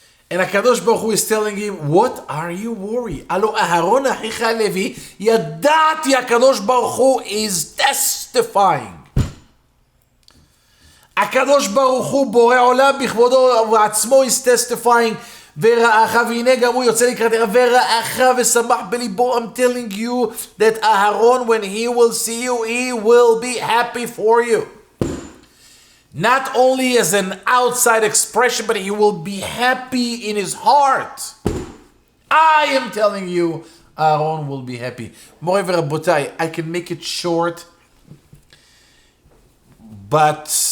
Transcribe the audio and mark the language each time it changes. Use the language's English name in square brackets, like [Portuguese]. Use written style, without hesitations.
[English] And HaKadosh Baruch Hu is telling him, what are you worried? [Hebrew] Alo Aharon achicha Levi, yadati [English] HaKadosh Baruch Hu is testifying. HaKadosh Baruch Hu, Borei Olam [Hebrew] בכבודו ובעצמו, [English] is testifying. [Hebrew] ורעך והנה גם הוא יוצא לקראתך ורעך ושמח בליבו. [English] I'm telling you that Aharon, when he will see you, he will be happy for you. Not only as an outside expression, but he will be happy in his heart. I am telling you, Aaron will be happy. [Hebrew] Moray v'Rabotai, [English] I can make it short, but